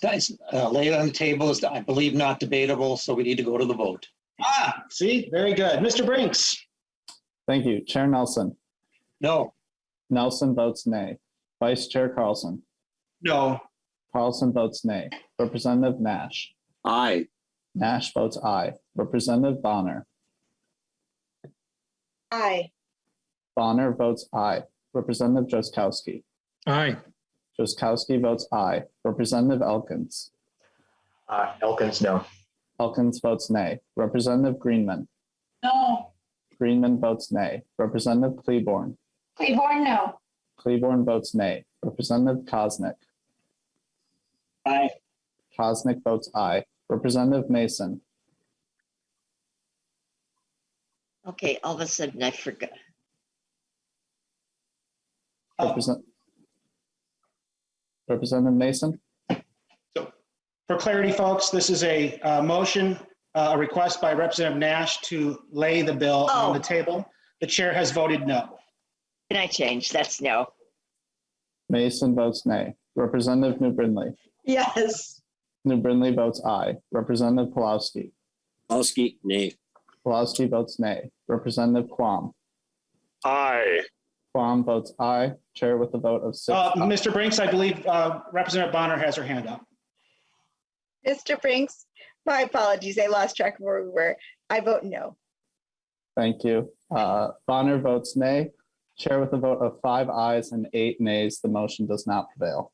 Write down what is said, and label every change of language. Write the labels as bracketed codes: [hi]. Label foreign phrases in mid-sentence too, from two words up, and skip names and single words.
[en] This laid on the table is, I believe, not debatable, so we need to go to the vote. See, very good. Mr. Brinks. Thank you. Chair Nelson. No. Nelson votes nay. Vice Chair Carlson. No. Carlson votes nay. Representative Nash. Aye. Nash votes aye. Representative Bonner. Aye. Bonner votes aye. Representative Drazkowski. Aye. Drazkowski votes aye. Representative Elkins. Elkins, no. Elkins votes nay. Representative Greenman. No. Greenman votes nay. Representative Kleborn. Claiborne, no. Kleborn votes nay. Representative Kosnick. Aye. Kosnick votes aye. Representative Mason. Okay, all of a sudden I forgot. Representative Mason. So for clarity, folks, this is a motion, a request by Representative Nash to lay the bill on the table. The chair has voted no. Can I change? That's no. Mason votes nay. Representative New Brindley. Yes. New Brindley votes aye. Representative Pulowski. Pulowski, nay. Pulowski votes nay. Representative Quam. Aye. Quam votes aye. Chair with a vote of 6. Mr. Brinks, I believe Representative Bonner has her hand up. Mr. Brinks, my apologies. I lost track of where we were. I vote no. Thank you. Bonner votes nay. Chair with a vote of 5 ayes and 8 nays. The motion does not prevail.